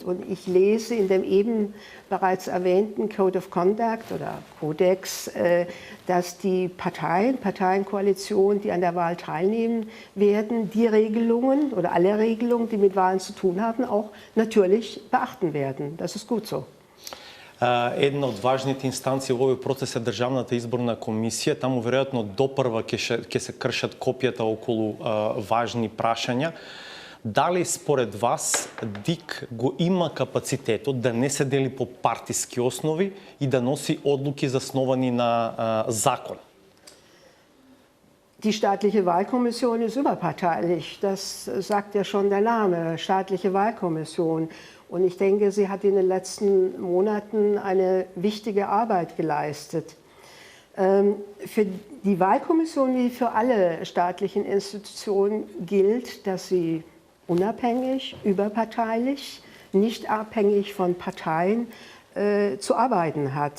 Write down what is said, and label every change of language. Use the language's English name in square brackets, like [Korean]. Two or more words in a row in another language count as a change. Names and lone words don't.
[German] Und ich lese in dem eben bereits erwähnten [English] Code of Conduct [German] oder Kodex, dass die Parteienkoalitionen, die an der Wahl teilnehmen werden, die Regelungen oder alle Regelungen, die mit Wahlen zu tun haben, auch natürlich beachten werden. Das ist gut so. [Macedonian] Една од важните инстанции во овој процес е Државната изборна комисија. Таму веројатно допрва ќе се кршат копијата околу важни прашања. Дали според вас ДИК го има капацитетот да не се дели по партиски основи и да носи одлуки засновани на закон? [German] Die staatliche Wahlkommission ist überparteilich. Das sagt ja schon der Name, staatliche Wahlkommission. Und ich denke, sie hat in den letzten Monaten eine wichtige Arbeit geleistet. Für die Wahlkommission wie für alle staatlichen Institutionen gilt, dass sie unabhängig, überparteilich, nicht abhängig von Parteien zu arbeiten hat.